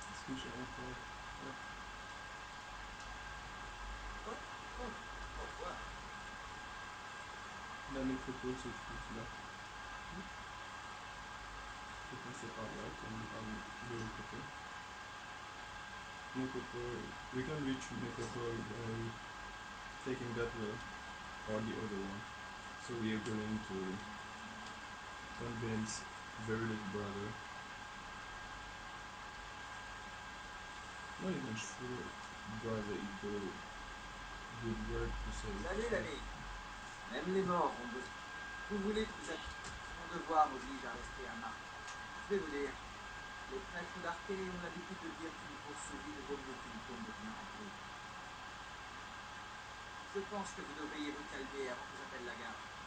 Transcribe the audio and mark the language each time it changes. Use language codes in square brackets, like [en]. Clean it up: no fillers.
[fr] que j'ai encore. Ouais. Au revoir. La métropole se trouve là. Je vais passer par là, comme de l'autre côté. Métropole. [en] We can reach Métropole by taking that way or the other one. So we are going to convince Verity's brother. Not even sure brother is the good word to say. [fr] Salut l'ami. Même les morts ont besoin. Vous voulez que vous êtes... Mon devoir m'oblige à rester à Marc. Je vais vous dire. Les prêtres d'Arché ont l'habitude de dire qu'une course vide vaut mieux qu'une tombe bien remplie. Je pense que vous devriez vous calmer avant que j'appelle la garde.